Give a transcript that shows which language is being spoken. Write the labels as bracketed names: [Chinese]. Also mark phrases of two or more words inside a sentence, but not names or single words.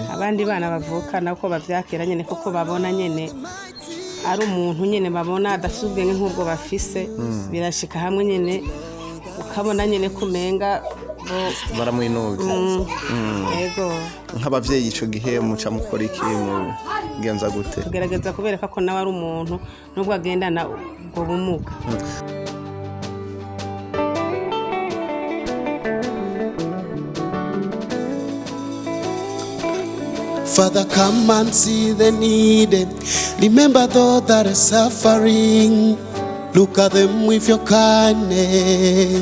[Rundi] abandi bana bavukana ko bavyakira nyene kuko babona nyene ari umuntu nyene babona adafite ubwenge nk'ubwo bafise birashika hamwe nyene ukabona nyine kumenga baramwinuza yego nk'abavyeyi ico gihe muca mukora iki mu genza gute tugerageza kubereka ko nawe ari umuntu nubwo agendana ubwo bumuga [English] Father, come and see the need. Remember those that are suffering. Look at them with your kindness.